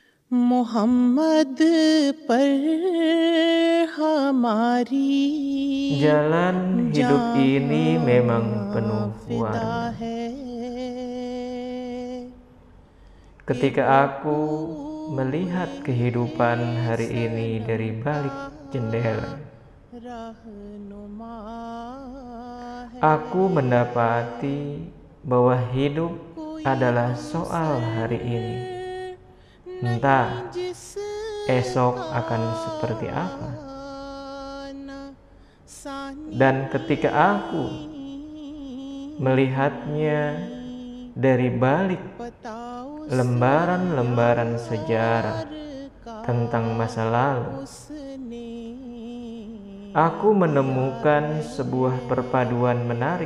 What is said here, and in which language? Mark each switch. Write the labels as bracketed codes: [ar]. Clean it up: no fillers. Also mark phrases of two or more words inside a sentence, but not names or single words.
[hi] मोहम्मद पर हमारी [id] Jalan hidup ini memang penuh [hi] जान फिदा [id] warna. [hi] है। [id] Ketika aku melihat kehidupan hari ini dari balik jendela, [hi] रहनुमा है। [id] aku mendapati bahwa hidup adalah soal hari ini. Entah esok akan seperti apa. Dan ketika aku melihatnya dari balik lembaran-lembaran sejarah tentang masa lalu, aku menemukan sebuah perpaduan menarik.